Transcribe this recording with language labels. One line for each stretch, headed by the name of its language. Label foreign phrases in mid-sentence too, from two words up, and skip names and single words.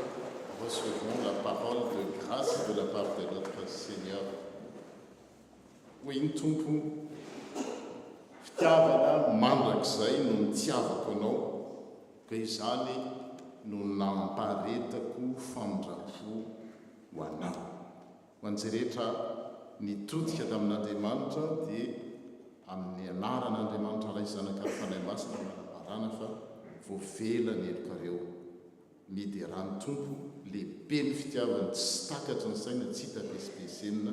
French: Recevons la parole de grâce de la part de notre Seigneur.
Malagasy: Hoy ny tompo, fitiavana mandrakizay no nitiavako anao, ka izany no namparetako famondram-po ho anao. Ho an'izay rehetra nitodika tamin'Andriamanitra dia amin'ny anaran'Andriamanitra ray zanaka fanahy masina manaparana fa voavela ny elokareo midy rano tompo lehibe ny fitiavany tsy takatra ny saina tsy hita pesipesenina.